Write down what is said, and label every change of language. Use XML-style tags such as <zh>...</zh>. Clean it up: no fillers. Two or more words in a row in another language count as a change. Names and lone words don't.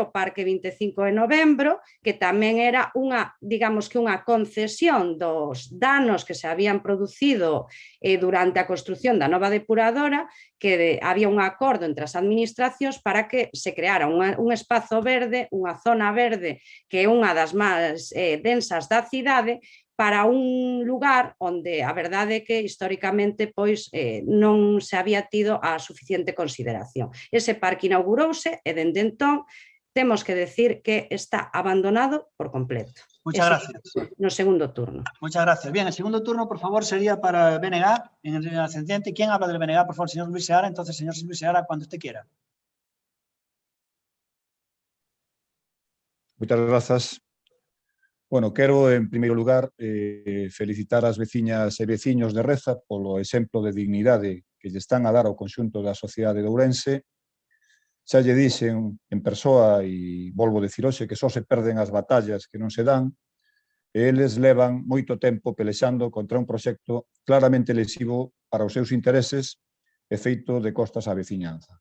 <gl>o Parque 25 de Novembro, que tamén era unha, digamos que unha concesión dos danos que se habían producido durante a construción da nova depuradora, que había un acordo entre as administracións para que se creara un espazo verde, unha zona verde que é unha das máis densas da cidade, para un lugar onde a verdade é que históricamente pois non se había tido a suficiente consideración. Ese parque inaugurouse e dende entón temos que decir que está abandonado por completo.</gl> <es>Muchas gracias.</es> <gl>No segundo turno.</gl> <es>Muchas gracias. Bien, el segundo turno, por favor, sería para BNG, en el ascendiente. ¿Quién habla del BNG? Por favor, señor Luis Seara. Entonces, señor Luis Seara, cuando usted quiera.</es> <gl>Muchas grazas. Bueno, quero, en primeiro lugar, felicitar as veciñas e veciños de Reza polo exemplo de dignidade que lle están a dar ao conxunto da sociedade de Ourense. Xa lle dixen en persoa, e volvo a dicir hoxe, que só se perden as batallas que non se dan, e eles levan moito tempo pelexando contra un proxecto claramente lesivo para os seus intereses e feito de costas á veciñanza.</gl>